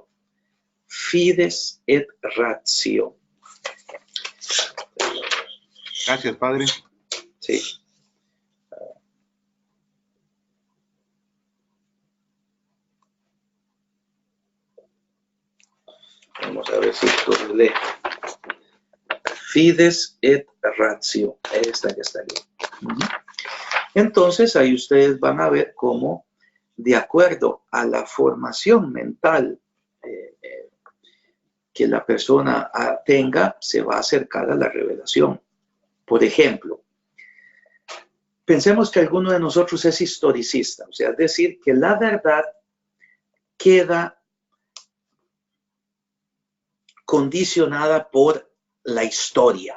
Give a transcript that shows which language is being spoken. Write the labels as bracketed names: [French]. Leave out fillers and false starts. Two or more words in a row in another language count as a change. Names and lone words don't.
[Spanish] Fides et Ratio. Gracias, Padre. Sí. Vamos a ver si esto lee. Fides et Ratio. Esta que está aquí. Entonces, ahí ustedes van a ver cómo, de acuerdo a la formación mental que la persona tenga, se va a acercar a la revelación. Por ejemplo, pensemos que alguno de nosotros es historicista, o sea, es decir, que la verdad queda condicionada por la historia.